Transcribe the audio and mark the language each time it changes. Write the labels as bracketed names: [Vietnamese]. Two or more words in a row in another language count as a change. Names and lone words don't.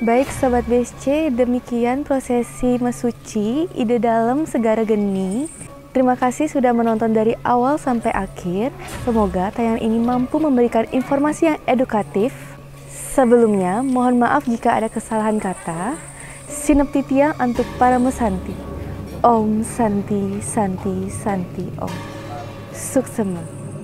[Indonesian] Sobat BSC, demikian prosesi mesuci ide dalam Segara Geni. Terima kasih sudah menonton dari awal sampai akhir. Semoga tayangan ini mampu memberikan informasi yang edukatif. Sebelumnya, mohon maaf jika ada kesalahan kata. Sinaptitiang untuk para mesanti. [Sanskrit] Om Santi Santi Santi Om. [Indonesian] Suksema.